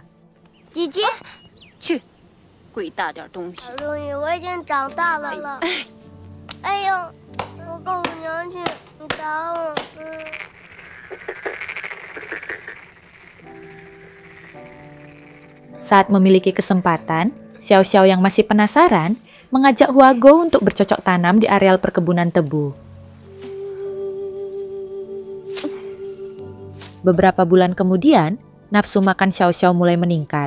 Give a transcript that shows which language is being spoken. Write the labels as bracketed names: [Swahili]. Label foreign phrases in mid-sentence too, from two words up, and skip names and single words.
[Chinese] 姐姐，去，鬼大点东西。小龙女，我已经长大了。哎呦，我告我娘去，你打我。 [Indonesian] Saat memiliki kesempatan, Xiao Xiao yang masih penasaran mengajak Huago untuk bercocok tanam di areal perkebunan tebu. Beberapa bulan kemudian, nafsu makan Xiao Xiao mulai meningkat.